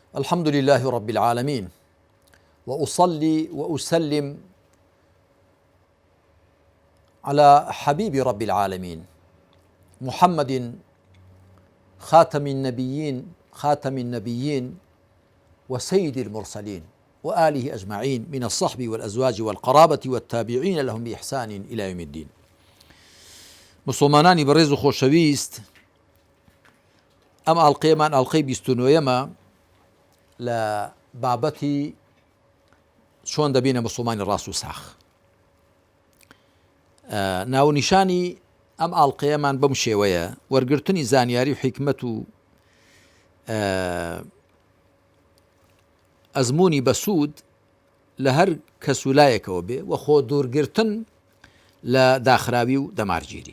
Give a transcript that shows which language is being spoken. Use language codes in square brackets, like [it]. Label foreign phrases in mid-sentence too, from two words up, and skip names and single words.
[ar] الحمد لله رب العالمين، وأصلي وأسلم على حبيب رب العالمين محمد خاتم النبيين وسيد المرسلين وآله أجمعين من الصحب والأزواج والقرابة والتابعين لهم بإحسان إلى يوم الدين. [ckb] مسلمانانی بەڕێز و خۆشەویست، ئەم ئاڵقەیەمان ئاڵقەی 29 لە بابەتی چۆن دەبینە مسلمانی ڕاست و ساخ. ناونیشانی ئەم ئاڵقەیەمان بەم شێوەیە: وەرگرتنی زانیاری و حکمت و ئەزمموی بەسوود لە هەر کەسولایەکەوە بێ و خۆ دوورگرتن لە داخراوی و دەمارگیری.